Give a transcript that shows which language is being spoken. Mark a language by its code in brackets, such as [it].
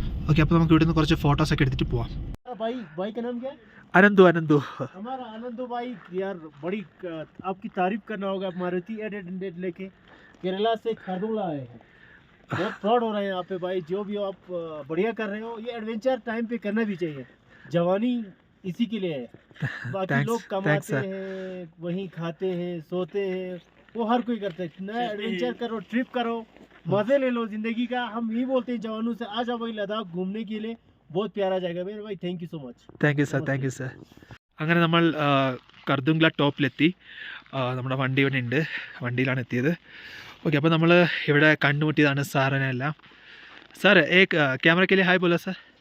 [ml] Okay, അപ്പോൾ നമുക്ക് ഇവിടുന്ന് കുറച്ച് ഫോട്ടോസ് ഒക്കെ എടുത്തിട്ട് പോവാം. [hi] भाई का नाम क्या है? अनंतु हमारा अनंतु भाई यार, बड़ी आपकी तारीफ करना होगा. मारुति 800 लेके केरला से खरदुंगला आए हैं. बहुत प्राउड हो रहे हैं यहाँ पे भाई. जो भी हो आप बढ़िया कर रहे हो. ये एडवेंचर टाइम पे करना भी चाहिए. जवानी इसी के लिए है. बाकी लोग कमाते हैं, वहीं खाते हैं, सोते हैं, वो हर कोई करते हैं. नया एडवेंचर करो, ट्रिप करो, मजे ले लो जिंदगी का. हम यही बोलते हैं जवानों से, आ जाओ भाई लद्दाख घूमने के लिए. बहुत प्यारा जगह है भाई. [en] Thank you so much. Thank you sir. [ml] അങ്ങനെ നമ്മൾ കർത്തുങ്ല ടോപ്പിലെത്തി. നമ്മുടെ വണ്ടി ഇവിടെ ഉണ്ട്, വണ്ടിയിലാണ് എത്തിയത്. ഓക്കെ, അപ്പോൾ നമ്മൾ ഇവിടെ കണ്ടുമുട്ടിയതാണ് സാറിനെ എല്ലാം. സാർ ക്യാമറയ്ക്ക് [hi] ലിയേ ഹായ് ബോലോ [ml] സർ.